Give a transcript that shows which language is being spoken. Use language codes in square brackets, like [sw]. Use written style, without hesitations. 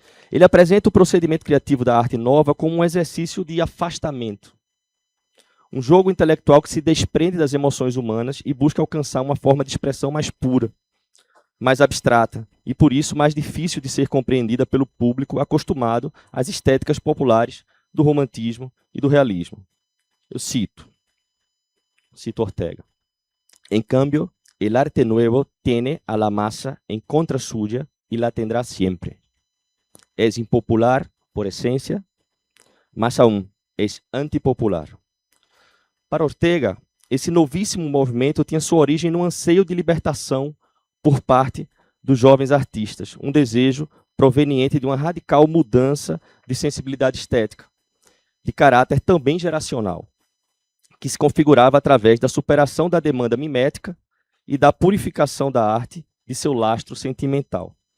[pt] Ele apresenta o procedimento criativo da arte nova como um exercício de afastamento, um jogo intelectual que se desprende das emoções humanas e busca alcançar uma forma de expressão mais pura, mais abstrata e, por isso, mais difícil de ser compreendida pelo público acostumado às estéticas populares do romantismo e do realismo. Eu cito Ortega. [es] En cambio, el arte nuevo tiene a la masa en contra suya y la tendrá siempre. Es impopular por esencia, más aún, es antipopular. [pt] Para Ortega, esse novíssimo movimento tinha sua origem no anseio de libertação por parte dos jovens artistas, um desejo proveniente de uma radical mudança de sensibilidade estética, de caráter também geracional, que se configurava através da superação da demanda mimética e da purificação da arte de seu lastro sentimental.